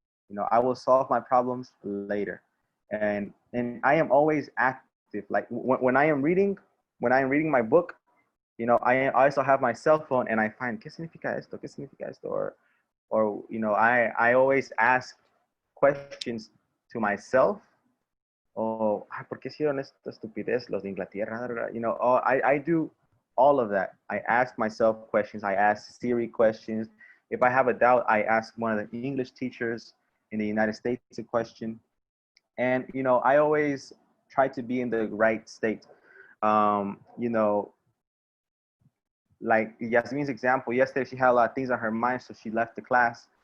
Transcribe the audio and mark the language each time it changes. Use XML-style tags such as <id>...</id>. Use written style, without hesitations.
<en>You know, I will solve my problems later. And I am always active. Like when I am reading my book, you know, I also have my cell phone and I find</en> <es>¿qué significa esto? ¿Qué significa esto?</es> <en>Or you know, I always ask questions to myself.</en> <es>Oh, ¿por qué hicieron esta estupidez los de Inglaterra?</es> <en>You know, oh, I do all of that. I ask myself questions. I ask Siri questions. If I have a doubt, I ask one of the English teachers in the United States a question. And, you know, I always try to be in the right state. You know, like Yasmin's example, yesterday she had a lot of things on her mind, so she left the class.</en>